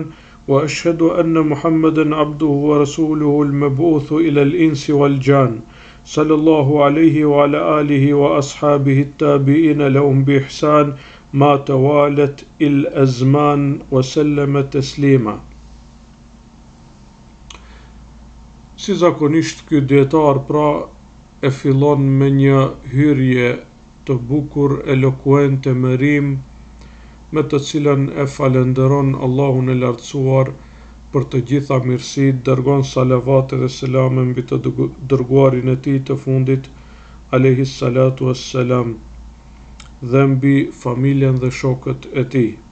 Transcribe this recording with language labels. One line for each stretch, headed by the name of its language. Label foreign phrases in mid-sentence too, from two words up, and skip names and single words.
Arabic: وأشهد أن محمدا عبده ورسوله المبعوث إلى الإنس والجان، صلى الله عليه وعلى آله وأصحابه التابعين لهم بإحسان ما توالت الأزمان وسلم تسليما.
Albanian: Si zakonisht ky dietar pra e fillon me një hyrje të bukur, elokuente, me rim, me të cilën e falenderon Allahun e lartësuar për të gjitha mirësitë, dërgon salavate dhe selame mbi të dërguarin e tij të fundit,
Arabic: عليه الصلاة والسلام,
Albanian: dhe mbi familjen dhe shokët e tij.